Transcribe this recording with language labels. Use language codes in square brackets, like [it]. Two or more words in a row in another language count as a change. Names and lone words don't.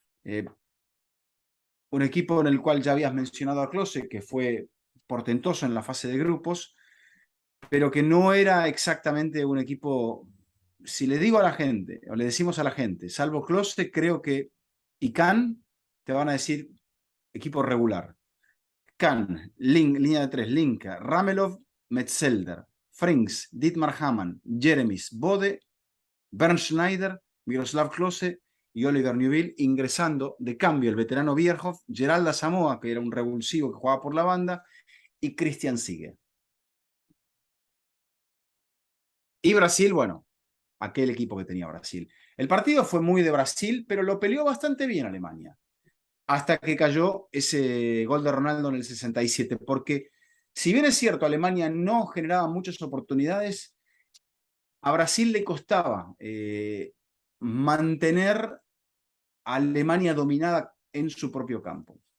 [es] Un equipo en el cual ya habías mencionado a Klose, que fue portentoso en la fase de grupos, pero que no era exactamente un equipo. Si le digo a la gente, o le decimos a la gente, salvo Klose, creo que y Kahn, te van a decir equipo regular. Kahn, línea de 3, Linka, Ramelov, Metzelder, Frings, Dietmar Hamann, Jeremies, Bode, Bernd Schneider, Miroslav Klose y Oliver Neuville, ingresando de cambio el veterano Bierhoff, Geralda Samoa, que era un revulsivo que jugaba por la banda, y Christian Siege. Y Brasil, bueno, aquel equipo que tenía Brasil. El partido fue muy de Brasil, pero lo peleó bastante bien Alemania, hasta que cayó ese gol de Ronaldo en el 67, porque si bien es cierto, Alemania no generaba muchas oportunidades, a Brasil le costaba mantener a Alemania dominada en su propio campo.